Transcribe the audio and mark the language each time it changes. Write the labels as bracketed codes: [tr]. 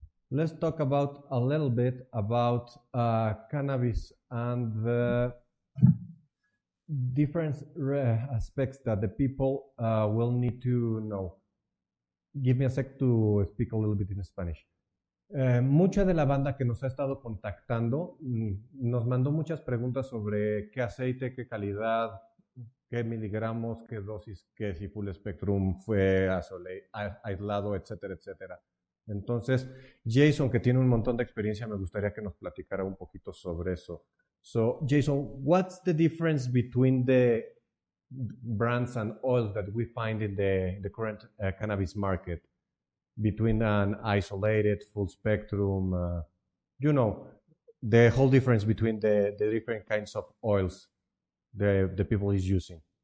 [en] Let's talk about a little bit about cannabis and the different aspects that the people will need to know. Give me a sec to speak a little bit in Spanish. [es] Mucha de la banda que nos ha estado contactando nos mandó muchas preguntas sobre qué aceite, qué calidad, qué miligramos, qué dosis, qué si full spectrum fue aislado, etcétera, etcétera. Entonces, Jason, que tiene un montón de experiencia, me gustaría que nos platicara un poquito sobre eso. [en] So, Jason, what's the difference between the brands and oils that we find in the current cannabis market? Between an isolated, full spectrum, the whole difference between the different kinds of oils the people is using.